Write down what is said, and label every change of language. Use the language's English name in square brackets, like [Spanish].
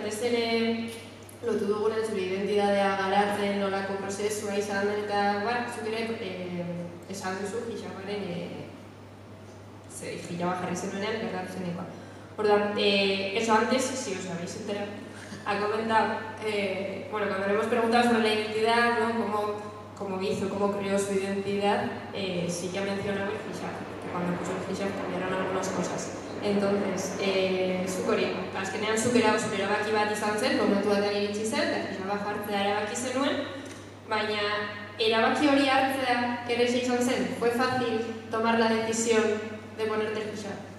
[Basque] Batez ere lotu dugunen zure identidadea garatzen nolako prozesua izan den eta zuk ere esan duzu hijabaren hijaba jarri zenuenean gertatu zenekoa. [Spanish] Orduan, eso antes, si os habéis enterado, ha comentado, cuando le hemos preguntado sobre la identidad, ¿no? Cómo hizo, cómo creó su identidad, sí que ha mencionado el hijab, que cuando puso el hijab cambiaron algunas cosas. [Basque] Entonces, zuk hori, azkenean zuk erabaki bat izan zen, momentu batean iritsi zen, eta hijaba jartzea erabaki zenuen, baina erabaki hori hartzea erresa izan zen, [Spanish] fue fácil tomar la decisión de ponerte el hijab.